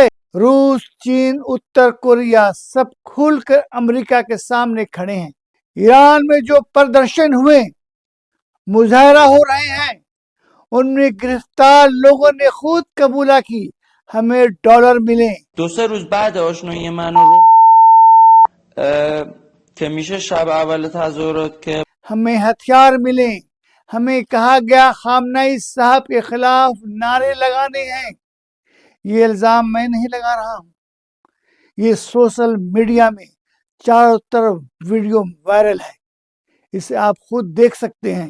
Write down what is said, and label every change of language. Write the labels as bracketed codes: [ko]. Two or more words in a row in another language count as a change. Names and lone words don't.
[hi] रूस, चीन, उत्तर कोरिया सब खुलकर अमेरिका के सामने खड़े हैं। ईरान में जो प्रदर्शन हुए, मुजाहरा हो रहे हैं, उनमें गिरफ्तार लोगों ने खुद कबूला की हमें डॉलर मिले। [fa] 2-3 روز بعد آشنایی من رو که میشه شب اول تظاهرات که [hi] हमें हथियार मिले, हमें कहा गया खामनेई साहब के खिलाफ नारे लगाने हैं। ये इल्जाम मैं नहीं लगा रहा हूँ, ये सोशल मीडिया में चारों तरफ वीडियो वायरल है। इसे आप खुद देख सकते हैं।